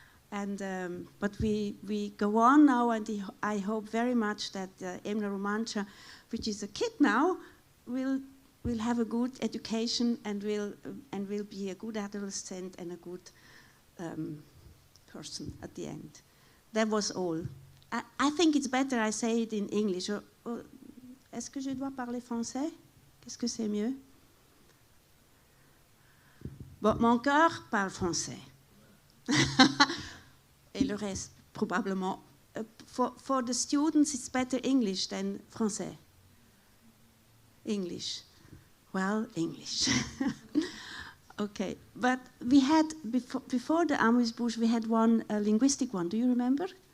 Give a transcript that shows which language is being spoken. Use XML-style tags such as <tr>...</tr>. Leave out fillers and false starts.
<en>And but we go on now, and I hope very much that EMNA RUMANTSCHA, which is a kid now, will have a good education and will be a good adolescent and a good person at the end. That was all. I think it's better I say it in English.</en> <fr>Est-ce que je dois parler français? Qu'est-ce que c'est mieux? Bon, mon cœur parle français. Et le reste, probablement.</fr> <en>For the students, it's better English than français. English. Well, English. Okay, but we had, before the amuse-bouche, we had one linguistic one. Do you remember?</en>